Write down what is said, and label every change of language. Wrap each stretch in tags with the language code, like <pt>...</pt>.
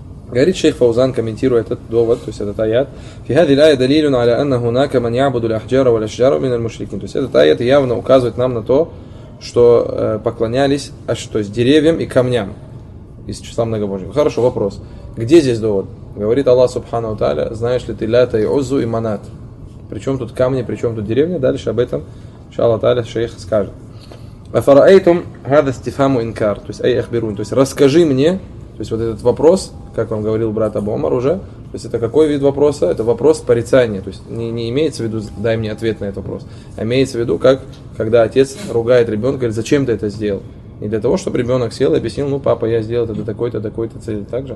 <ru>Говорит шейх Фаузан, комментируя этот довод, то есть этот аят,</ru> <ar>في هذه الآية دليل على أن هناك من يعبد الأحجار والأشجار من المشركين.</ar> <ru>То есть этот аят явно указывает нам на то, что поклонялись, то есть деревьям и камням из числа многобожников. Хорошо, вопрос. Где здесь довод? Говорит Аллах Субхану Тааля, знаешь ли ты Лата и Уззу и Манат? Причем тут камни, причем тут деревня? Дальше об этом иншаллах тааля шейх скажет.</ru> <ar>أفرأيتم هذا استفهام إنكار.</ar> <ru>То есть</ru> <ar>أي أخبرون.</ar> <ru>То есть расскажи мне. То есть вот этот вопрос, как вам говорил брат Абу Омар уже, то есть это какой вид вопроса? Это вопрос порицания. То есть не имеется в виду, дай мне ответ на этот вопрос, а имеется в виду, как когда отец ругает ребенка, говорит, зачем ты это сделал? Не для того, чтобы ребенок сел и объяснил, ну, папа, я сделал это для такой-то, такой-то цели, так же.</ru>